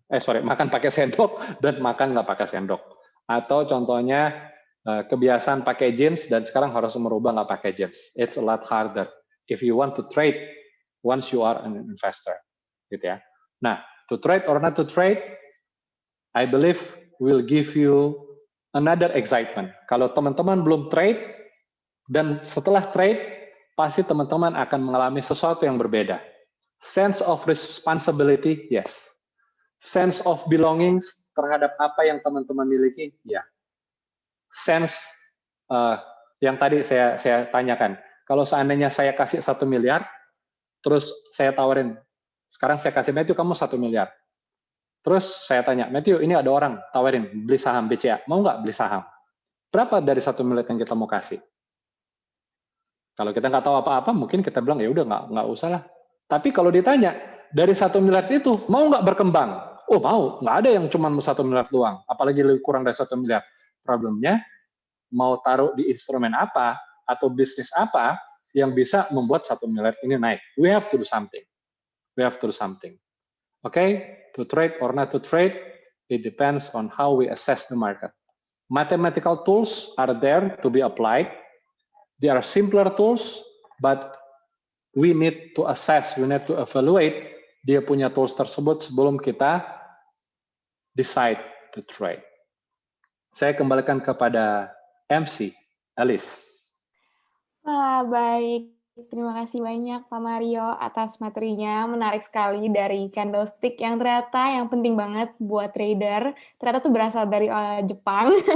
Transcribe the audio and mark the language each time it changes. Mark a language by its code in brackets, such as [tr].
[id] Makan pakai sendok dan makan nggak pakai sendok. Atau contohnya kebiasaan pakai jeans dan sekarang harus merubah nggak pakai jeans. [en] It's a lot harder if you want to trade once you are an investor, [id] gitu ya. [en] Nah, to trade or not to trade, I believe will give you another excitement. [id] Kalau teman-teman belum trade dan setelah trade, pasti teman-teman akan mengalami sesuatu yang berbeda. [en] Sense of responsibility, yes. Sense of belongings [id] terhadap apa yang teman-teman miliki, ya. Sense yang tadi saya tanyakan, kalau seandainya saya kasih 1 miliar, terus saya tawarin, sekarang saya kasih Matthew kamu 1 miliar. Terus saya tanya, Matthew ini ada orang tawarin beli saham BCA, mau nggak beli saham? Berapa dari 1 miliar yang kita mau kasih? Kalau kita nggak tahu apa-apa, mungkin kita bilang ya udah nggak usah lah. Tapi kalau ditanya dari 1 miliar itu mau nggak berkembang? Oh mau, nggak ada yang cuma 1 miliar doang. Apalagi lebih kurang dari 1 miliar. Problemnya mau taruh di instrumen apa atau bisnis apa yang bisa membuat 1 miliar ini naik. [en] We have to do something. Okay, to trade or not to trade, it depends on how we assess the market. Mathematical tools are there to be applied. They are simpler tools, but we need to assess, we need to evaluate [id] dia punya tools tersebut sebelum kita [en] decide to trade. [id] Saya kembalikan kepada MC, Alice. Wah, baik. Terima kasih banyak Pak Mario atas materinya. Menarik sekali dari candlestick yang ternyata yang penting banget buat trader. Ternyata tuh berasal dari Jepang.